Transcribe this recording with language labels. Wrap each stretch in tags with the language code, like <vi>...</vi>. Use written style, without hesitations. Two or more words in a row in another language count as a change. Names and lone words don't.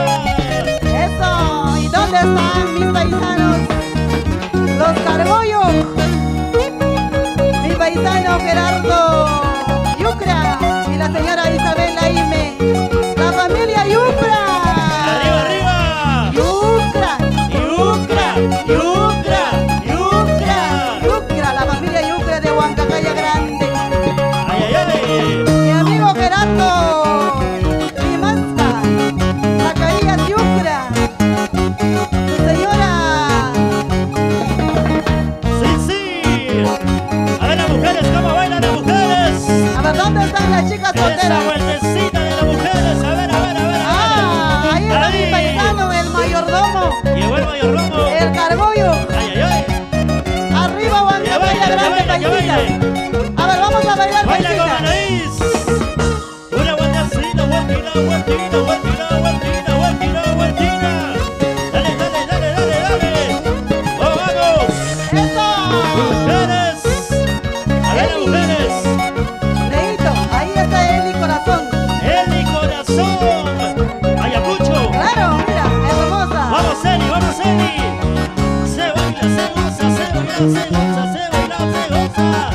<es>Eso, ¿y dónde están mis paisanos? Los Carbollos. Mi paisano Gerardo Yucra y la señora Isabel Laime. La familia Yucra. ¡Arriba, arriba! Yucra. ¡Yucra! ¡Yucra! ¡Yucra! Yucra, la familia Yucra de Huancacaya Grande. ¡Ay, ay, ay! Mi amigo Gerardo Limasca, Zacarías Yucra, su señora. ¡Sí, sí! A ver las mujeres, ¿cómo bailan las mujeres? A ver, ¿dónde están las chicas Esa solteras? vueltecita de las mujeres, a ver, a ver, a ver, a ver. Ah, ahí está mi Ahí. paisano, el mayordomo, Llegó el mayordomo. el Carbollo. ¡Ay, ay, ay! Arriba Huancacaya baile, que Grande, baile, que paisita. baile. A ver, vamos a bailar, ¡Baila con paisita. Anaís! Una vueltecita, vueltina, vueltina, vueltina, vueltina, vueltina, vueltina. Dale, dale, dale, dale, dale. ¡Vamos, vamos! Eso. ¡Mujeres! A ver las mujeres. Leito, ahí está Eli Corazón. ¡Eli Corazón! ¡Ayacucho! Claro, mira, hermosa. ¡Vamos, Eli, vamos, Eli! Se baila, se goza, se baila, se goza, se baila, se goza.</es>